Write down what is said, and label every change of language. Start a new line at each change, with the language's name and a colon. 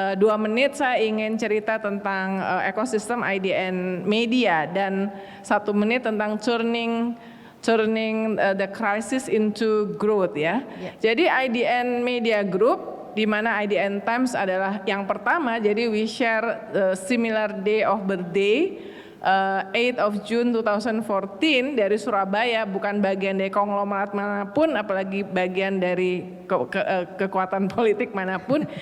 Indonesian: 2 menit saya ingin cerita tentang ekosistem IDN Media dan 1 menit tentang
English: turning the crisis into growth
Indonesian: ya. Jadi IDN Media Group di mana IDN Times adalah yang pertama. Jadi
English: we share similar day of birthday. 8 of June 2014
Indonesian: dari Surabaya, bukan bagian dari konglomerat manapun, apalagi bagian dari kekuatan politik manapun.